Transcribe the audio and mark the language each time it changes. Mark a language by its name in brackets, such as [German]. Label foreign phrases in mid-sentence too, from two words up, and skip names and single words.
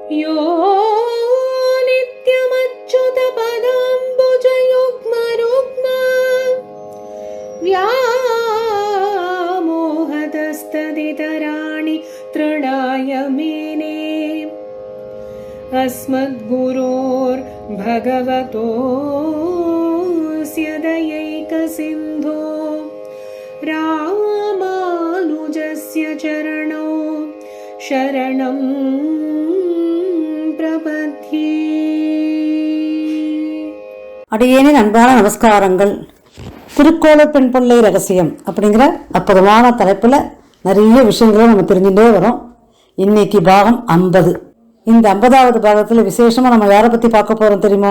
[Sanskrit] यो नित्यमच्युतपदाम्बुजयुग्मरुग्म व्यामोहतस्तदितराणि तृणाय मेने अस्मद्गुरोर्भगवतोऽस्य दयैकसिन्धो रामानुजस्य चरणौ शरणं प्रपद्ये. [Tamil] அடியேனின் அன்பான நமஸ்காரங்கள். திருக்கோளூர் பெண் பிள்ளை ரகசியம் அப்படிங்கிற அற்புதமான தலைப்புல நிறைய விஷயங்களை நம்ம தெரிஞ்சுட்டே வரோம். இன்னைக்கு பாகம் 50. இந்த 50வது பாகத்துல விசேஷமா நம்ம யாரை பத்தி பார்க்க போறோம் தெரியுமோ?